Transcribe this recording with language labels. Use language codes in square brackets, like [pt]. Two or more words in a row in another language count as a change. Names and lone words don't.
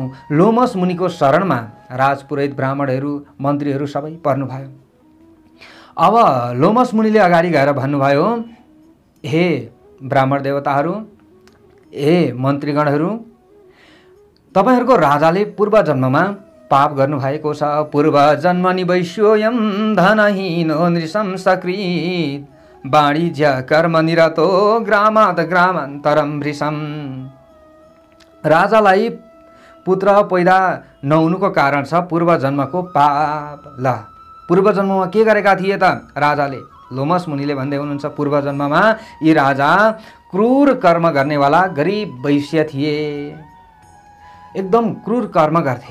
[ne] लोमस मुनिको शरणमा राजपुरोहित, ब्राह्मणहरू, मन्त्रीहरू सबै पर्नुभयो। अब लोमस मुनिले अगाडि गएर भन्नुभयो, हे ब्राह्मण देवताहरू, हे मन्त्रीगणहरू, तपाईहरूको राजाले पूर्व जन्ममा पाप गर्नुभएको छ। [sa] पूर्व जन्म निवैश्योयम धनहीनो नृशंसकृत वाणिज्य कर्म निरतो ग्रामात् ग्रामान्तरम वृषम। [ne] राजालाई पुत्र पैदा नहुनुको कारण छ पूर्व जन्मको पाप। ल, पूर्व जन्ममा के गरेका थिए त राजाले? लोमस मुनिले भन्दै हुनुहुन्छ, पूर्व जन्ममा यी राजा क्रूर कर्म गर्नेवाला गरिब वैश्य थिए, एकदम क्रूर कर्म गर्थे।